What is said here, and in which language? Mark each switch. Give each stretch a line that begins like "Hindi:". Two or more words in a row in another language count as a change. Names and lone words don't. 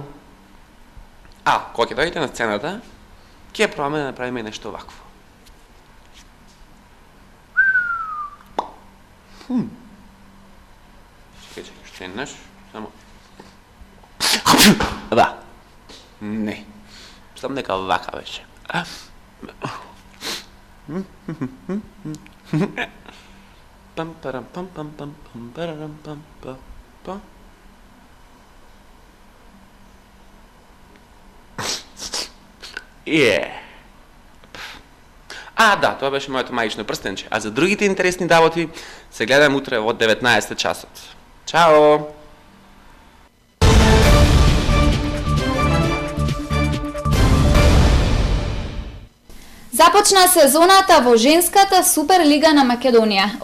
Macedonian: Кога ќе дојдете на сцената, ќе пробаме да направиме нешто вакво. Чекај, уште еднаш, само... Да. Не. Мислам дека вака беше. Пам парам пам пам пам пам парам пам пам. Да, тоа беше моето мајично прстенче. А за другите интересни работи се гледам утре во 19 часот. Чао! Започна сезоната во женската Суперлига на Македонија.